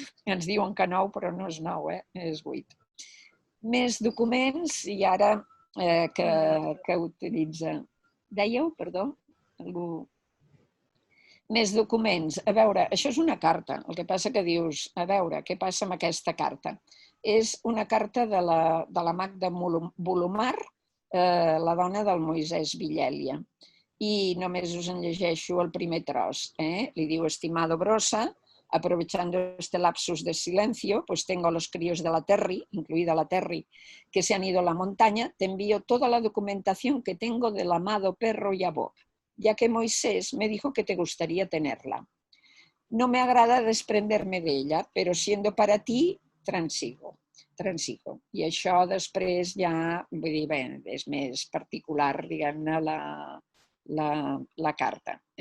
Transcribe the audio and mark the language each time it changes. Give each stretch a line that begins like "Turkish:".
Catalan: Ens diuen que 9, però no és 9, és 8. Més documents, i ara que utilitza... Dèieu, perdó? Algú... Més documents. A veure, això és una carta. El que passa que dius, a veure, què passa amb aquesta carta? És una carta de la Magda Bolomar, la dona del Moisès Villèlia. Y només us en llegeixo el primer tros.
Spanish: Le digo, estimado Brossa, aprovechando este lapsus de silencio, pues tengo a los críos de la Terry, incluida la Terry, que se han ido a la montaña, te envío toda la documentación que tengo del amado perro Jaboc, ya que Moisés me dijo que te gustaría tenerla. No me agrada desprenderme de ella, pero siendo para ti, transigo.
Catalan: I això després ja, vull dir, bé, és més particular, diguem-ne, la carta.